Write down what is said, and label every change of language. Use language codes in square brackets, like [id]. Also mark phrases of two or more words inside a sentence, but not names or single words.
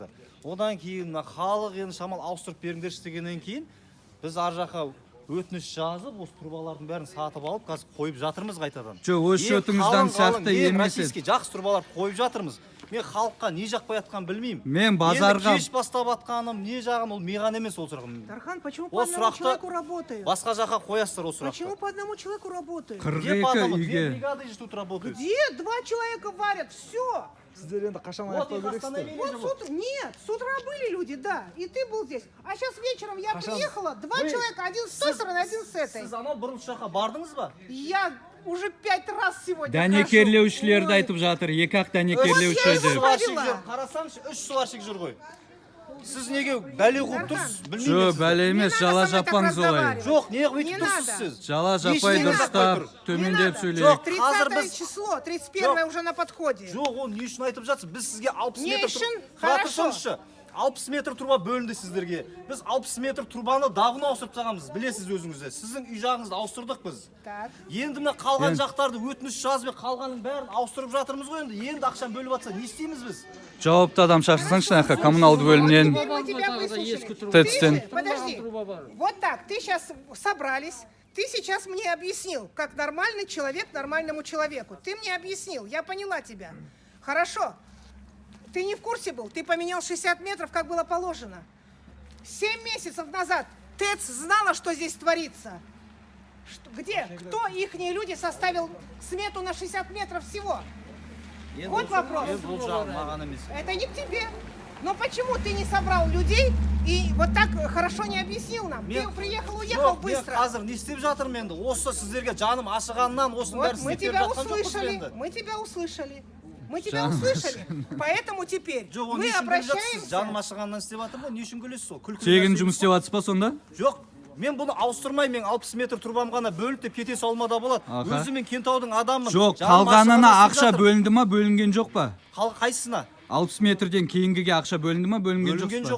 [kk] Одан кейін халық енді шамал ауыстырып беріңдерші дегеннен кейін біз ар жаққа өтініш жазып, осы трубалардың бәрін сатып алып, қазір қойып жатырмыз қайтадан. Жоқ, өз шөтіңізден сияқты емес еді. Жақсы трубаларды қойып жатырмыз. Мен халыққа не жақпай атқан білмеймін. Мен базарға кеш бастап атқаным, не жағым, ол меған емес ол сұрағым. Тархан, [ru] почему по одному человеку работает? [kk] Басқа жаққа қоясыздар ол сұрақты. [ru] Почему по одному человеку работает? [kk] 42 үйге. [ru] Бригады же тут работают. Где 2 человека варят? Все. [kk] Сіздер енді қашан аяқтау керексіздер? [ru] Вот с утра, нет, с утра были люди, да, и ты был здесь. А сейчас вечером я приехала, 2 человека, один с той стороны, один с этой. [kk] Сіз анау бұрынғы жаққа бардыңыз ба? [ru] Я уже 5 раз сегодня [kk] Дәнекерлеушілерді айтып жатыр, екі-ақ дәнекерлеуші деп. Қарасаңшы, 3 сварщик жүр ғой. Сіз неге бәле қуып тұрсыз? Жоқ, бәле емес, жала жаппаңыз олай. Жоқ, неге өйтіп тұрсыз сіз? Жала жаппай дұрыстап, төмендеп сөйлейік. Жоқ, [ru] 30 число, 31 уже на подходе. [kk] Жоқ, оны не үшін айтып жатсыз? Біз сізге 60 Не метр үшін? тұра Хорошо. тұрсаңызшы. 60 метр труба бөлінді сіздерге. Біз 60 метр трубаны давно ауыстырып тағамыз, білесіз өзіңізді. Сіздің үй жағыңызды ауыстырдық біз. Так. Енді мына қалған жақтарды өтініш жазып, қалғанын бәрін ауыстырып жатырмыз ғой енді. Енді ақшаны бөліп жатса, не істейміз біз? Жауапты адам шақырсаңшы, наққа коммуналды бөлімнен. [ru] Мы тебя выслушали. [kk] ТЭЦ-тен. [ru] Подожди, вот так, ты сейчас собрались, ты сейчас мне объяснил, как нормальный человек нормальному человеку. Ты мне объяснил, я поняла тебя. Хорошо. Ты не в курсе был, ты поменял 60 метров, как было положено. 7 месяцев назад ТЭЦ знала, что здесь творится. Где? Кто ихние люди составил смету на 60 метров всего? Вот вопрос. Это не к тебе. Но почему ты не собрал людей и вот так хорошо не объяснил нам? Ты приехал, уехал быстро. [kk] Қазір не істеп жатырмын енді. Осы сіздерге жаным ашығаннан осының бәрін [ru] Мы [kk] істеп [ru] тебя [kk] жатқан жоқпыз [ru] услышали, [kk] енді. [ru] мы тебя услышали. Мы тебя услышали. Поэтому теперь [kk] Жоқ, [ru] мы [kk] жаным [ru] обращаемся. [kk] ашығаннан істеп жатырмын ғой, не үшін күлесіз сол? Тегін жұмыс істеп жатсыз ба сонда? Жоқ, мен бұны ауыстырмай, мен 60 метр трубам ғана бөліп деп кете салмада болады. Өзі мен Кентаудың адамын. Жоқ, қалғанына ақша бөлінді ма, бөлінген жоқ па? Қайсысына? 60 метрден кейінгіге ақша бөлінді ма, бөлінген жоқ па?